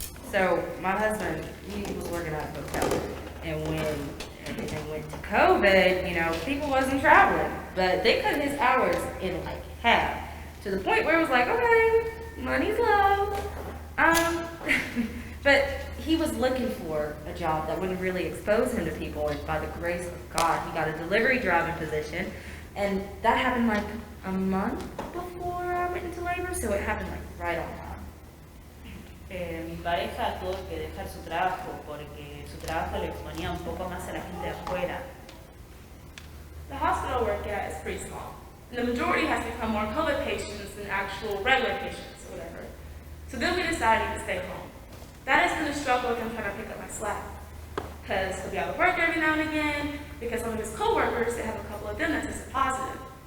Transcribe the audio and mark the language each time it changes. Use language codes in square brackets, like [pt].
[en] So my husband, he was working at a hotel, and when everything went to COVID, you know, people wasn't traveling, but they cut his hours in like half, to the point where it was like, okay, money's low. But he was looking for a job that wouldn't really expose him to people, and by the grace of God, he got a delivery driving position, and that happened like a month before I went into labor, so it happened like right on time. [es] Mi pareja tuvo que dejar su trabajo porque su trabajo le exponía un poco más a la gente de afuera. [en] The hospital I work at is pretty small. And the majority has become more COVID patients than actual regular patients or whatever. So then we decided to stay home. That has been a struggle with him trying to pick up my slack. Because he'll be out of work every now and again, because some of his coworkers, they have a couple of them that tested positive.